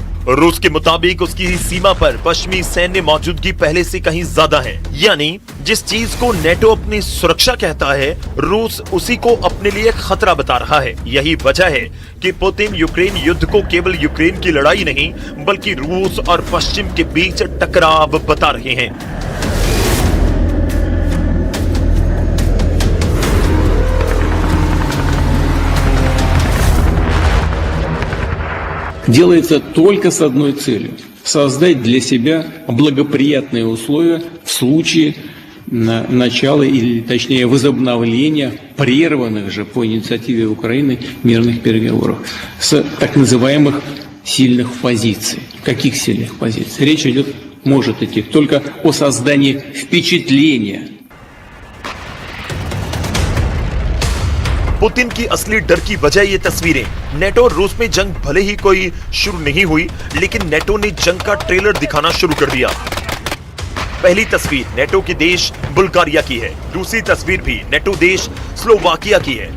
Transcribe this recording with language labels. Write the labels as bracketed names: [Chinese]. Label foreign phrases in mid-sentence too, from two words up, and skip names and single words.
[Hindi] रूस के मुताबिक उसकी सीमा पर पश्चिमी सैन्य मौजूदगी पहले से कहीं ज्यादा है, यानी जिस चीज को नेटो अपनी सुरक्षा कहता है, रूस उसी को अपने लिए खतरा बता रहा है। यही वजह है कि पुतिन यूक्रेन युद्ध को केवल यूक्रेन की लड़ाई नहीं बल्कि रूस और पश्चिम के बीच टकराव बता रहे हैं। [Russian] делается только с одной целью – создать для себя благоприятные условия в случае начала или, точнее, возобновления прерванных же по инициативе Украины мирных переговоров с так называемых сильных позиций. Каких сильных позиций? Речь может идти только о создании впечатления. [Hindi] पुतिन की असली डर की वजह ये तस्वीरें। नेटो और रूस में जंग भले ही कोई शुरू नहीं हुई, लेकिन नेटो ने जंग का ट्रेलर दिखाना शुरू कर दिया। पहली तस्वीर नेटो के देश बुल्गारिया की है, दूसरी तस्वीर भी नेटो देश स्लोवाकिया की है।